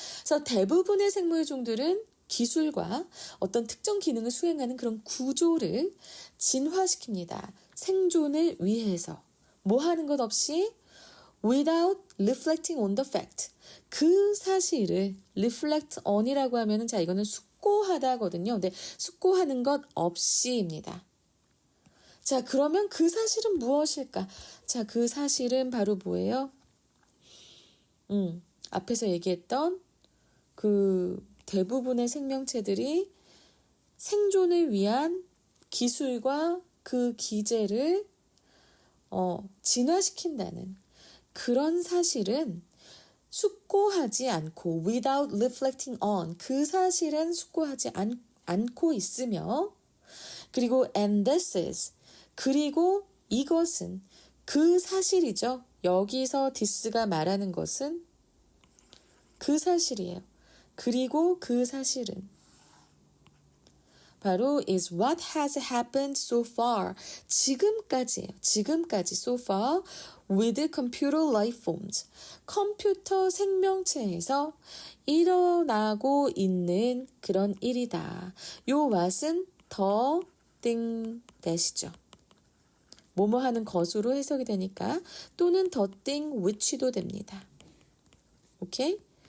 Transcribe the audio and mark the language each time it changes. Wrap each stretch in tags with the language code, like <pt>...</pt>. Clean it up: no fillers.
<ko>그래서 대부분의 생물종들은 기술과 어떤 특정 기능을 수행하는 그런 구조를 진화시킵니다. 생존을 위해서. 뭐 하는 것 없이</ko> <en>without reflecting on the fact.</en> <ko>그 사실을 reflect on이라고 하면은 자 이거는 숙고하다거든요. 근데 숙고하는 것 없이입니다. 자, 그러면 그 사실은 무엇일까? 자, 그 사실은 바로 뭐예요? 앞에서 얘기했던 그 대부분의 생명체들이 생존을 위한 기술과 그 기제를 진화시킨다는 그런 사실은 숙고하지 않고</ko> <en>without reflecting on</en> <ko>그 사실은 숙고하지 않고 있으며 그리고</ko> <en>and this is</en> <ko>그리고 이것은 그 사실이죠. 여기서 this가 말하는 것은 그 사실이에요. 그리고 그 사실은 바로</ko> <en>is what has happened so far.</en> <ko>지금까지예요. 지금까지</ko> <en>so far with computer life forms.</en> <ko>컴퓨터 생명체에서 일어나고 있는 그런 일이다. 요 what은 더 thing that이죠. 뭐뭐 하는 것으로 해석이 되니까 또는 the thing which도 됩니다. 오케이?</ko>